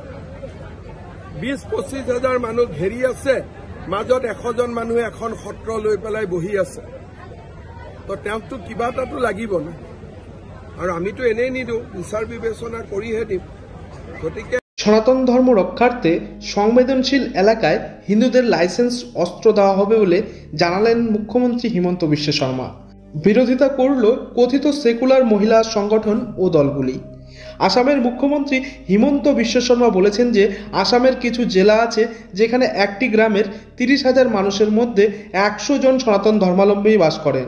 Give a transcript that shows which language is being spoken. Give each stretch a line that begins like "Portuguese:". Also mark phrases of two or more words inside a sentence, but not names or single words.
Assamese: 20-25 হাজাৰ মানুহ ঘেৰি আছে, মাজত 100 জন মানুহে এখন সত্ৰ লৈ পেলাই বহি আছে। তো তেওঁকতো কিবা এটাতো লাগিব না, আৰু আমিতো এনেই নিদিওঁ, বিচাৰ বিবেচনা কৰিহে দিম। গতিকে
Bangla: সনাতন ধর্ম রক্ষার্থে সংবেদনশীল এলাকায় হিন্দুদের লাইসেন্স অস্ত্র দেওয়া হবে বলে জানালেন মুখ্যমন্ত্রী হিমন্ত বিশ্ব শর্মা। বিরোধিতা করল কথিত সেকুলার মহিলা সংগঠন ও দলগুলি। আসামের মুখ্যমন্ত্রী হিমন্ত বিশ্ব শর্মা বলেছেন যে আসামের কিছু জেলা আছে যেখানে একটি গ্রামের 30,000 মানুষের মধ্যে 100 জন সনাতন ধর্মাবলম্বী বাস করেন।